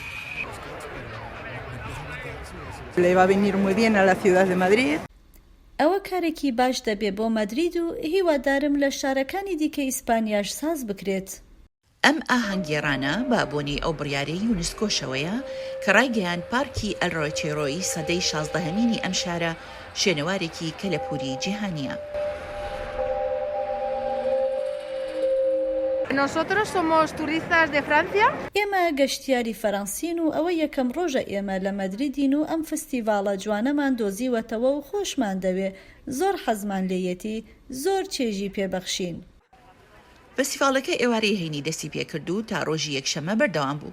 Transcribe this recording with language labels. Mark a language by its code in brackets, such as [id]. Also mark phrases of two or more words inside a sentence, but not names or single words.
[ckb] ئەوە کارێکی باش دەبێ بۆ مەدرید و هیوادارم لە شارەکانی دیکە ئیسپانیاش ساز بکرێت. ئەم ئاهەنگگێڕانە بە بۆنی ئەو بڕیارەی یونسکۆشەوەیە کە ڕایگەیان پارکی ئەلڕۆیچێرۆی سەدەی 16هەمینی ئەم شارە شوێنەوارێکی کەلەپوری جیهانیە. [es] Nosotros somos turistas de Francia. [ckb] ئێمە گەشتیاری فەڕەنسین و ئەوە یەکەم ڕۆژە ئێمە لە مەدریدین و ئەم فستیڤاڵە جوانەمان دۆزیوەتەوە و خۆشمان دەوێ زۆر حەزمان لێیەتی زۆر چێژی پێبەخشین. فستیڤاڵەکە ئێوارەی هەینی دەستی پێکرد و تا ڕۆژی یەکشەمە بەردەوام بوو.